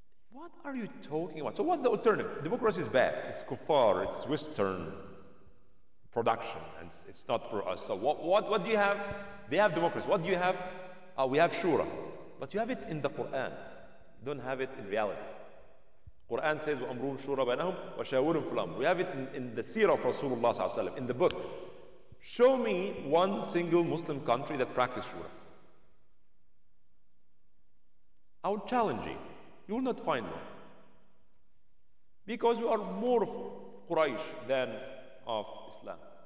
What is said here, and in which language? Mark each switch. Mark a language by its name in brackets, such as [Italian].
[English] What are you talking about? So what's the alternative? Democracy is bad. It's kuffar. It's Western production, and it's not for us. So what do you have? They have democracy. What do you have? We have shura. But you have it in the Quran. You don't have it in reality. Quran says, [Arabic] وَأَمْرُهُمْ شُورَ بَيْنَهُمْ وَشَاوِرُهُمْ فِي الْأَمْرِ. [English] We have it in the seerah of Rasulullah sallallahu alaihi wasallam, in the book. Show me one single Muslim country that practiced shura. I would challenge you. You will not find one. Because we are more of Quraysh than of Islam.